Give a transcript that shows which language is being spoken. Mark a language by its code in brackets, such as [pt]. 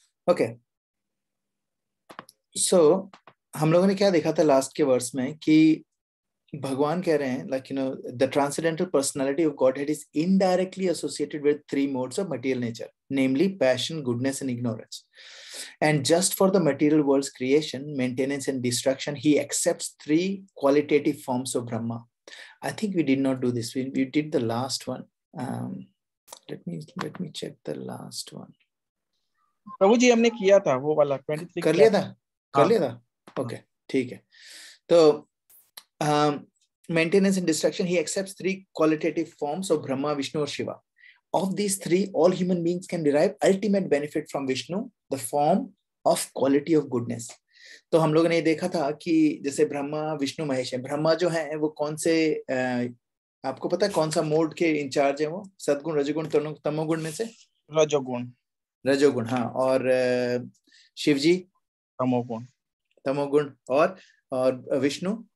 [en] okay, so [hi] हम लोगों ने क्या देखा था लास्ट के वर्स में कि भगवान कह रहे हैं [en] like the transcendental personality of Godhead is indirectly associated with three modes of material nature, namely passion, goodness and ignorance. And just for the material world's creation, maintenance and destruction, he accepts three qualitative forms of Brahma. I think we did not do this. We did the last one. Let me check the last one. [hi] प्रभु जी हमने किया था वो वाला 23 कर लिया था okay ठीक है। [en] तो maintenance and destruction, he accepts three qualitative forms of Brahma, Vishnu or Shiva. Of these three, all human beings can derive ultimate benefit from Vishnu, the form of quality of goodness. [hi] तो हम लोगों ने देखा था कि जैसे ब्रह्मा विष्णु महेश है। ब्रह्मा जो है वो कौन से आपको पता है कौन सा मोड के इंचार्ज है? वो सद्गुण, रजोगुण, तमोगुण में से रजोगुण। हाँ, और शिवजी तमोगुण और विष्णु